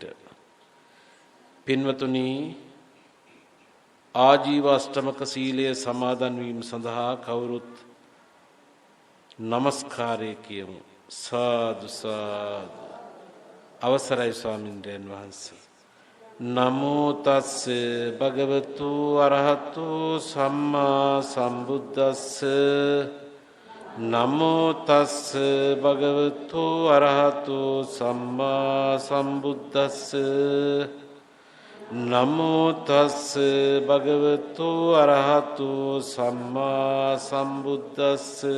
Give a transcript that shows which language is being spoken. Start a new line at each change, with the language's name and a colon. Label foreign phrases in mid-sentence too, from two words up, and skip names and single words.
Sinhala: පින්වතුනි, ආජීව අෂ්ටමක සීලය සමාදන් වීම සඳහා කවුරුත් නමස්කාරය කියමු.
Pali: සාදු සාදු.
Sinhala: අවසරයි ස්වාමින්ද්‍රයන් වහන්සේ.
Pali: නමෝ තස්ස භගවතු අරහතු සම්මා සම්බුද්දස්ස. නමෝ තස්ස භගවතු අරහතු සම්මා සම්බුද්දස්ස. නමෝ තස්ස භගවතු අරහතු සම්මා සම්බුද්දස්ස.